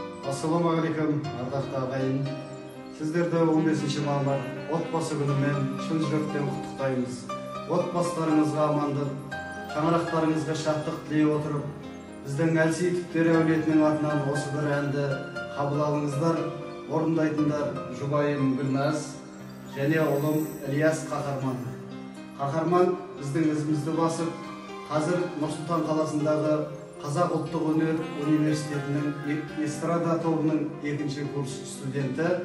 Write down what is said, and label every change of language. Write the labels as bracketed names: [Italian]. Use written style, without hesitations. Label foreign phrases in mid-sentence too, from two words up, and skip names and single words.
[Arabic] السلام عليكم, [Kyrgyz] ардактуу агайын. Сиздерди 15-мамыр отбасы күнү менен чын жүрөктөн куттуктайбыз. Отбасыларыңызга амандык, чаңырактарыңызга шаттык тилей отуруп, биздин [Kazakh] Әлсейитовдер әулетинин атынан осы бір әнді кабыл алыңыздар. Орындайтындар жұбайым Гүлназ және ұлым Ильяс Кахарман. Кахарман биздин ізімізді басып, қазір Нұр-Сұлтан қаласындағы Қазақ ұлттық өнер университетінің эстрада тобының 2-ші курс студенті.